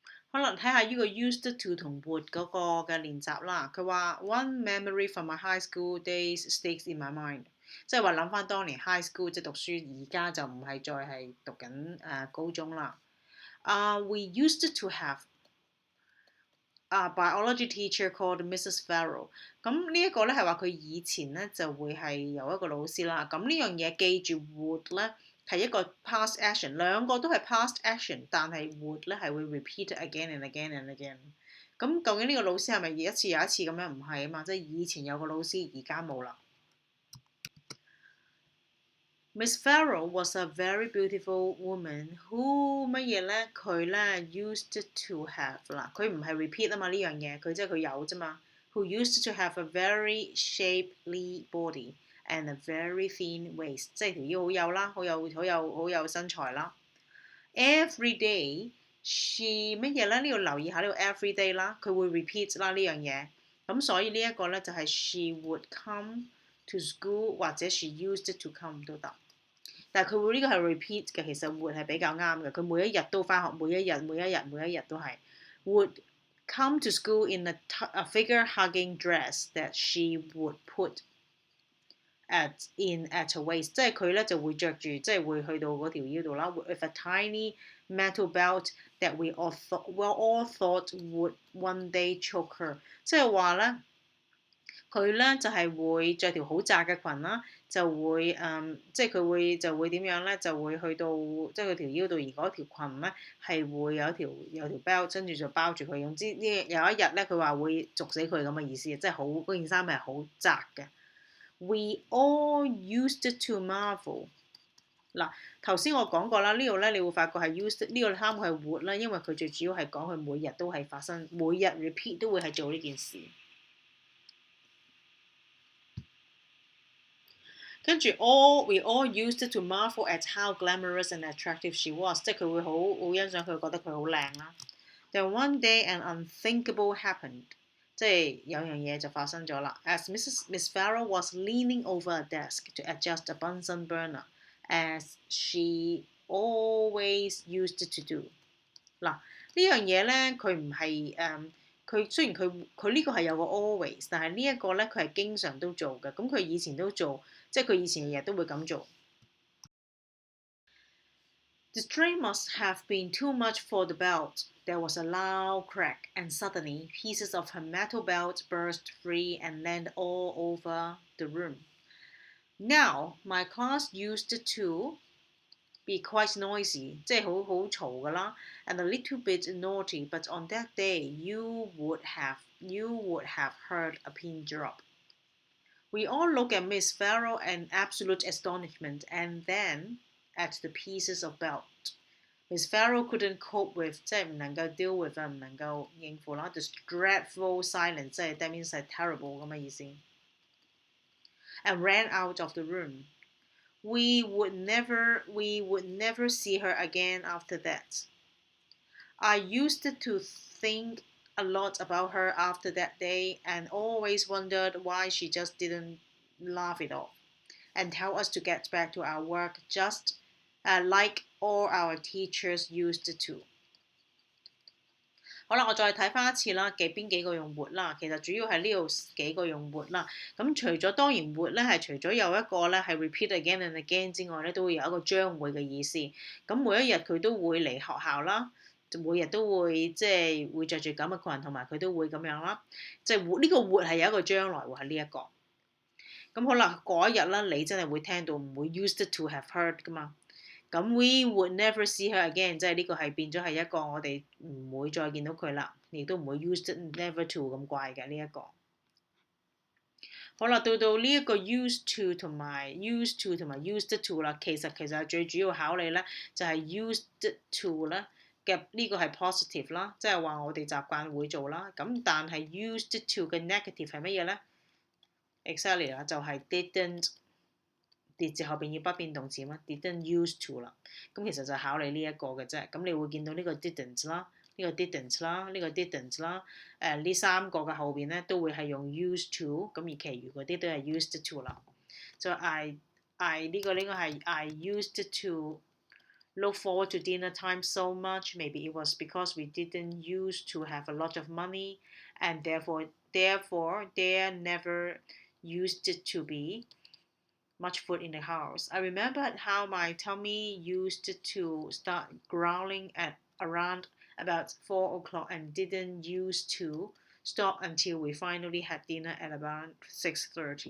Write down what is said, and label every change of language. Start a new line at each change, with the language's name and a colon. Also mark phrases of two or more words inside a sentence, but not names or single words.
Cantonese: 可能睇下呢個
English: used to
Cantonese: 同 would 嗰個嘅練習啦。佢話
English: One memory from my high school days sticks in my mind，
Cantonese: 即係話諗翻當年
English: high school
Cantonese: 即係讀書，而家就唔係再係讀緊高中啦。
English: We used to have a biology teacher called Mrs. Farrell。
Cantonese: 咁呢一個咧係話佢以前咧就會係有一個老師啦。咁呢樣嘢記住 would 咧。係一個
English: past action，
Cantonese: 兩個都係
English: past action，
Cantonese: 但係 would 咧係會
English: repeat again and again and again。
Cantonese: 咁究竟呢個老師係咪一次又一次咁樣？唔係啊嘛，即係以前有個老師，而家冇啦。
English: Miss Farrell was a very beautiful woman who
Cantonese: 乜嘢咧？佢咧
English: used to have
Cantonese: 啦，佢唔係 repeat 啊嘛呢樣嘢，佢即係佢有啫嘛。
English: Who used to have a very shapely body。And a very thin waist，
Cantonese: 即係條腰好幼啦，好有身材啦。
English: Every day she
Cantonese: 乜嘢咧？呢度留意下呢個
English: every day
Cantonese: 啦，佢會 repeat 啦呢樣嘢。咁所以呢一個咧就係
English: she would come to school
Cantonese: 或者
English: she used to come
Cantonese: 都得。但係佢會呢個係 repeat 嘅，其實 would 係比較啱嘅。佢每一日都返學，每一日都係
English: would come to school in a figure-hugging dress that she would put。At her waist，
Cantonese: 即係佢咧就會着住，即係會去到嗰條腰度啦。
English: With a tiny metal belt that we all thought would one day choke her，
Cantonese: 即係話咧，佢咧就係會着條好窄嘅裙啦，就會即係佢就會點樣咧？就會去到即係佢條腰度，而嗰條裙咧係會有條 belt， 跟住就包住佢。總之呢有一日咧，佢話會捉死佢咁嘅意思，即係好嗰件衫係好窄嘅。
English: We all used to marvel。
Cantonese: 嗱，頭先我講過啦，呢度咧你會發覺係 used 呢個啱係 would 啦，因為佢最主要係講佢每日都係發生，每日 repeat 都會係做呢件事。
English: 跟住 we all used to marvel at how glamorous and attractive she was，
Cantonese: 即係佢會好欣賞佢，覺得佢好靚啦。
English: Then one day an unthinkable happened。
Cantonese: 即係有樣嘢就發生咗啦。
English: As Miss Farrell was leaning over a desk to adjust a Bunsen burner, as she always used to do。
Cantonese: 嗱，呢樣嘢咧，佢唔係佢雖然佢呢個係有個 always， 但係呢一個咧佢係經常都做嘅。咁佢以前都做，即係佢以前日日都會咁做。
English: The strain must have been too much for the belt. There was a loud crack, and suddenly pieces of her metal belt burst free and landed all over the room. Now, my class used to be quite noisy，
Cantonese: 即係好嘈㗎啦 ，
English: and a little bit naughty. But on that day, you would have heard a pin drop. We all looked at Miss Farrell in absolute astonishment, and then at the pieces of belt. Miss Farrell couldn't cope with，
Cantonese: 即係唔能夠
English: deal with
Cantonese: 唔能夠應付啦。
English: This dreadful silence，
Cantonese: 即係
English: that means
Cantonese: 係 terrible 咁嘅意思。
English: And ran out of the room. We would never see her again after that. I used to think a lot about her after that day, and always wondered why she just didn't laugh it off and tell us to get back to our work just like all our teachers used to。
Cantonese: 好啦，我再睇翻一次啦，邊幾個用 would 啦，其實主要係呢度幾個用 would 啦。咁除咗當然 would 咧係除咗有一個咧係
English: repeat again and again
Cantonese: 之外咧，都會有一個將會嘅意思。咁每一日佢都會嚟學校啦，每日都會即係會着住咁嘅裙，同埋佢都會咁樣啦。即係呢個 would 係有一個將來喎，係呢一個。咁好啦，嗰一日啦，你真係會聽到唔會
English: used to have heard
Cantonese: 噶嘛。
English: 咁 we would never see her again，
Cantonese: 即係呢個係變咗係一個我哋唔會再見到佢啦，亦都唔會
English: used never to
Cantonese: 咁怪嘅呢一個。好啦，到呢一個
English: used to
Cantonese: 同埋
English: used to
Cantonese: 啦，其實係最主要考慮咧就係
English: used to
Cantonese: 咧嘅呢個係 positive 啦，即係話我哋習慣會做啦。咁但係 used to 嘅 negative 係乜嘢咧 ？Exactly 啦，就係 didn't。跌字後邊要不變動詞嘛 ，
English: didn't used to
Cantonese: 啦，咁其實就考慮呢一個嘅啫。咁你會見到呢個 didn't 啦，呢個 didn't 啦，呢個 didn't 啦，呢三個嘅後邊咧都會係用
English: used to，
Cantonese: 咁而其餘嗰啲都係
English: used to
Cantonese: 啦。就I 呢個係
English: I used to look forward to dinner time so much. Maybe it was because we didn't used to have a lot of money, and therefore there never used to be much food in the house. I remembered how my tummy used to start growling at around about 4 o'clock and didn't used to stop until we finally had dinner at about 6:30.